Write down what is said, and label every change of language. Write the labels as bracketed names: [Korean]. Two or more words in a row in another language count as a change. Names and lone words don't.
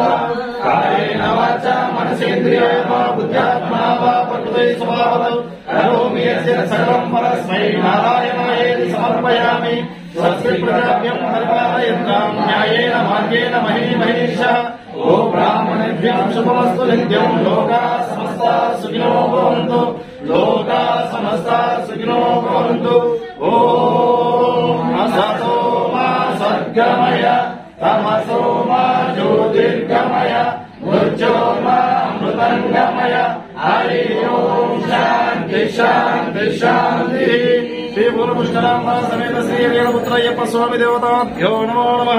[Sanskrit] కాయేన వాచా మనసేంద్రియేణ బుద్ధ్యాత్మనా వా ప్రకృతే స్వభావతో కరోమి యస్య సర్వం పరస్మై నారాయణాయేతి సమర్పయామి. స్వస్తి ప్రజాభ్యం పరిపాలయంతాం న్యాయేన మార్గేణ మహీమహీషః. ఓ బ్రాహ్మణేభ్యః శుభమస్తు నిత్యం. లోకాః సమస్తాః సుఖినో భవంతు. లోకాః సమస్తాః సుఖినో భవంతు. ఓం అసతో మా సద్గమయ తమసో మా జ్యోతిర్గమయ మృత్యోర్మా అమృతంగమయ. హరి ఓం శాంతి శాంతి శాంతి. శ్రీ పూర్వపుష్కరాంబ సమేత శ్రీ వీరపుత్రయ్యప్ప స్వామి దేవతాభ్యో నమో నమః.